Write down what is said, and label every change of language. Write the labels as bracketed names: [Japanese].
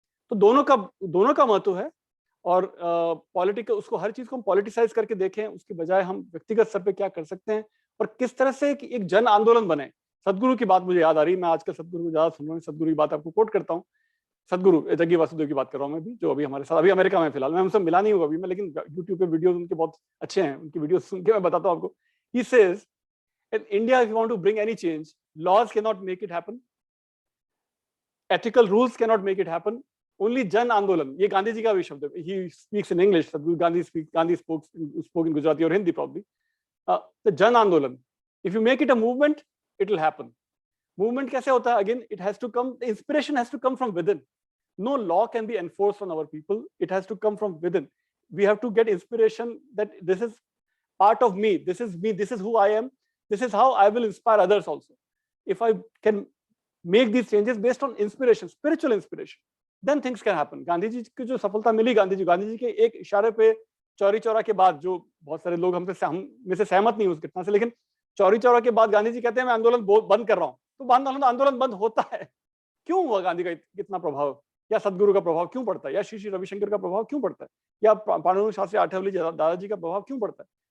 [Hindi] तो दोनों का महत्व है। और पॉलिटिकल, उसको हर चीज को हम पॉलिटिसाइज करके देखें, उसके बजाय हम व्यक्तिगत स्तर पे क्या कर सकते हैं और किस तरह से एक जन आंदोलन बने। सदगुरु की बात मुझे याद आ रही है, मैं आजकल सदगुरु को ज्यादा सुन रहा हूँ, सदगुरु की बात आपको कोट करता हूँ। सदगुरु जग्गी वासुदेव की बात कर रहा हूँ मैं भी, जो अभी हमारे साथ, अभी अमेरिका में फिलहाल, मैं उनसे मिला नहीं होगा अभी मैं, लेकिन यूट्यूब पे वीडियोस उनके बहुत अच्छे हैं, उनकी वीडियोस सुन के मैं बताता हूँ आपको। [English] He says in India, if you want to bring any change, laws cannot make it happen, ethical rules cannot make it happen, only जन आंदोलन। [Hindi] ये गांधी जी का भी शब्द है। [English] He speaks in English, Gandhi spoke in Gujarati or Hindi probably. The जन आंदोलन, if you make it a movement, it will happen. [Hindi] Movement कैसे होता है? [English] Again, it has to come, the inspiration has to come from within. No law can be enforced on our people. It has to come from within. We have to get inspiration that this is part of me. This is me. This is who I am. This is how I will inspire others also. If I can make these changes based on inspiration, spiritual inspiration, then things can happen. [Hindi] Gandhi ji की जो सफलता मिली, गांधी जी के एक इशारे पे चौरी चौरा के बाद, जो बहुत सारे लोग हम में से सहमत नहीं उस घटना से, लेकिन चौरी चौरा के बाद गांधी जी कहते हैं मैं आंदोलन बंद कर रहा हूँ, तो आंदोलन बंद होता है। क्यों हुआ? गांधी का कितना प्रभाव, या सदगुरु का प्रभाव क्यों पड़ता है, या श्री श्री रविशंकर का प्रभाव क्यों पड़ता है, या पांडुरंग शास्त्री आठवले दादाजी का प्रभाव क्यों पड़ता है?